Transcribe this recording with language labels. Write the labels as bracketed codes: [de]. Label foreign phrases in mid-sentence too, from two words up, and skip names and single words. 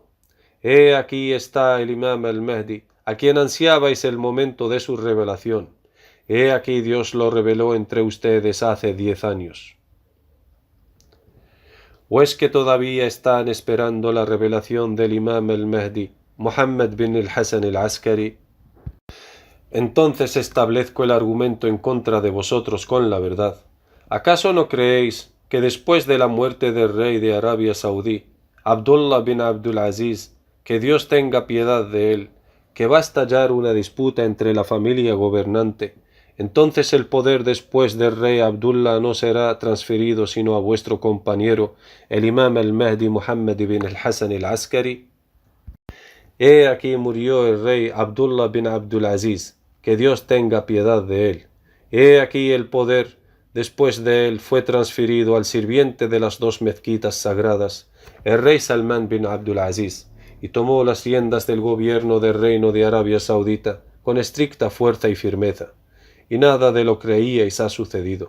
[es] He aquí está el imam al-Mahdi, a quien ansiabais el momento de su revelación. He aquí Dios lo reveló entre ustedes hace 10 años. ¿O es que todavía están esperando la revelación del imam al-Mahdi, Muhammad bin al-Hasan al-Askari? Entonces establezco el argumento en contra de vosotros con la verdad. ¿Acaso no creéis que después de la muerte del rey de Arabia Saudí, Abdullah bin Abdul Aziz, que Dios tenga piedad de él, que va a estallar una disputa entre la familia gobernante, entonces el poder después del rey Abdullah no será transferido sino a vuestro compañero, el imam al-Mahdi Muhammad bin al-Hasan al-Askari? He aquí murió el rey Abdullah bin Abdul Aziz, que Dios tenga piedad de él, He aquí el poder, después de él, fue transferido al sirviente de las dos mezquitas sagradas, el rey Salmán bin Abdulaziz, y tomó las riendas del gobierno del reino de Arabia Saudita con estricta fuerza y firmeza, y nada de lo creíais ha sucedido.